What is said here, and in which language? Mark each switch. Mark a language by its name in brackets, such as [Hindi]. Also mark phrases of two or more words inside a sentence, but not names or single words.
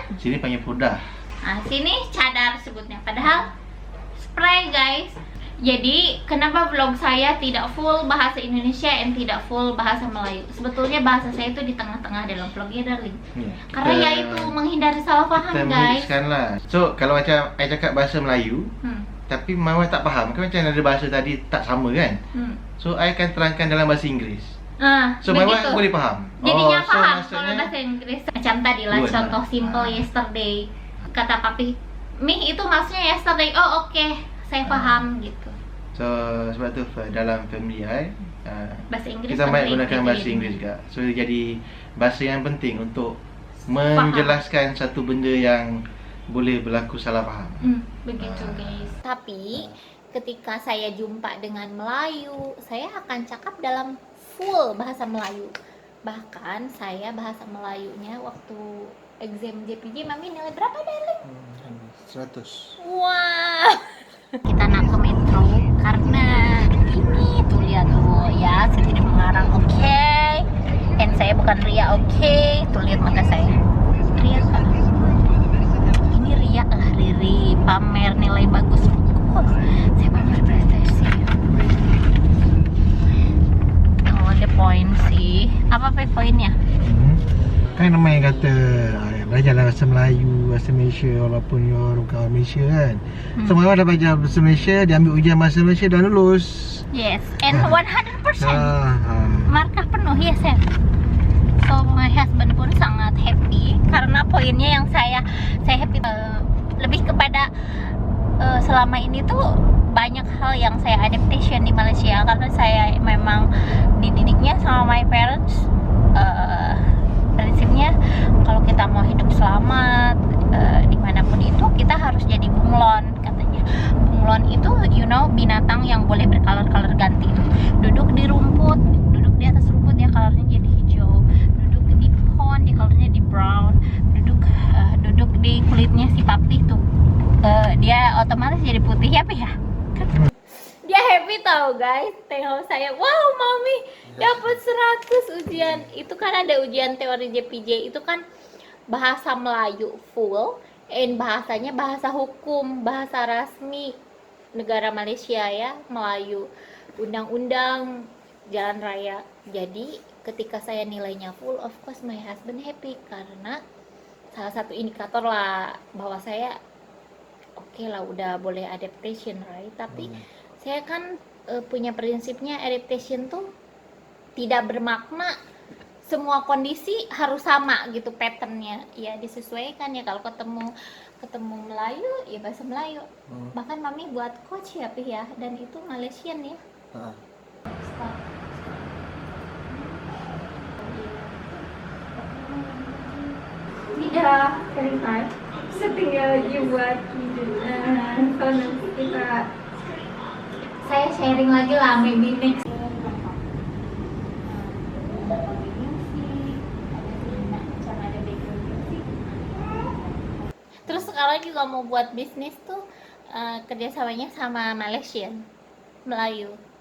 [Malay] Sini panggil pudah. Sini cadar sebutnya. Padahal spray, guys. [Indonesian] Jadi, kenapa vlog saya tidak full bahasa Indonesia dan tidak full bahasa Melayu? Sebetulnya bahasa saya itu di tengah-tengah dalam vlognya, darling. Ya, Karena ya itu menghindari salah paham, kita guys. [Malay] mixkan lah. So, kalau macam saya cakap bahasa Melayu, tapi Mama tak faham, kan macam ada bahasa tadi tak sama kan? So, saya akan terangkan dalam bahasa Inggeris. So, Mama Begitu. boleh faham? [Indonesian] Jadinya so paham kalau maksudnya, bahasa Inggris. Macam tadi lah, [English] Good. [Indonesian] contoh simple yesterday. Kata papi, "Mi, itu maksudnya yesterday." Oh, oke. Saya paham gitu. So, [Malay] sebab tu dalam family [Indonesian] Bahasa Inggris kita banyak penting gunakan gitu bahasa ya. Inggeris juga. [Malay] So, jadi bahasa yang penting untuk menjelaskan satu benda yang boleh berlaku salah faham. Begitu, guys. Tapi ketika saya jumpa dengan Melayu, saya akan cakap dalam full bahasa Melayu. [Indonesian] Bahkan saya bahasa Melayunya waktu exam JPJ, Mami nilai berapa, darling? 100. Wah. Kita nak ke metro karena ini tuh lihat tuh ya, saya tidak mengarang, oke. And saya bukan ria, oke. Tuh lihat mata saya. Ria kan? Ini ria lah, Riri pamer nilai bagus. Saya pamer prestasi. Oh, ada poin sih. Apa poinnya? [Malay] Kan namanya kata belajarlah bahasa Melayu, bahasa Malaysia walaupun you orang kawan Malaysia kan. Semua orang dah belajar bahasa Malaysia, dia ambil ujian bahasa Malaysia dan lulus. [English] Yes, and 100%. Ah. [Malay] Markah penuh ya, Chef. [Indonesian] So [English] my husband [Indonesian] pun sangat happy karena poinnya yang saya happy lebih kepada selama ini tuh banyak hal yang saya adaptation di Malaysia karena saya memang dididiknya sama [English] my parents. [Indonesian] Prinsipnya kalau kita mau hidup selamat dimanapun itu kita harus jadi bunglon katanya. Bunglon itu binatang yang boleh bercolor ganti. Duduk di rumput, duduk di atas rumput dia colornya jadi hijau, duduk di pohon dia colornya di brown, duduk di kulitnya si papi tuh dia otomatis jadi putih ya, Pi ya. Dia happy tau, guys. [Malay] Tengok saya, wow, Mami dapat 100 ujian. [Indonesian] Itu kan ada ujian teori JPJ, itu kan bahasa Melayu full, and bahasanya bahasa hukum, bahasa rasmi negara Malaysia ya, Melayu, undang-undang, jalan raya. Jadi ketika saya nilainya full, [English] of course my husband [Indonesian] happy karena salah satu indikator lah bahwa saya oke lah, udah boleh adaptation, right? Tapi saya kan punya prinsipnya adaptation tuh tidak bermakna semua kondisi harus sama gitu patternnya, ya disesuaikan ya. Kalau ketemu Melayu ya bahasa Melayu. Bahkan Mami buat coach ya, Pi ya, dan itu Malaysian ya. Tidak kering time setinggal you buat kalau nanti kita saya sharing lagi lah, [English] maybe next. [Indonesian] Terus sekarang juga mau buat bisnis tuh kerjasamanya sama Malaysian, Melayu.